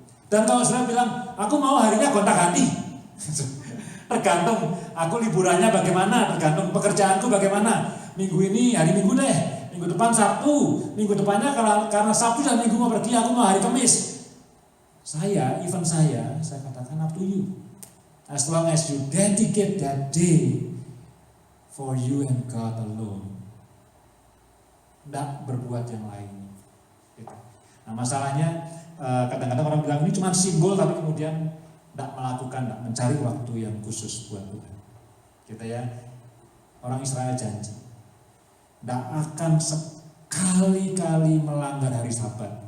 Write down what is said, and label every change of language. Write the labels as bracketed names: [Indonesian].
[Indonesian] Dan kalau saudara bilang, aku mau harinya gonta-ganti. Tergantung aku liburannya bagaimana, tergantung pekerjaanku bagaimana. Minggu ini hari Minggu deh, minggu depan Sabtu, minggu depannya karena Sabtu dan Minggu mau pergi, aku mau hari Kamis. Saya katakan [English] up to you. As long as you dedicate that day for you and God alone. [Indonesian] Tidak berbuat yang lain. Gitu. Nah masalahnya kadang-kadang orang bilang ini cuma simbol, tapi kemudian tidak melakukan, tidak mencari waktu yang khusus buat Tuhan. Gitu ya. Orang Israel janji tidak akan sekali-kali melanggar hari Sabat.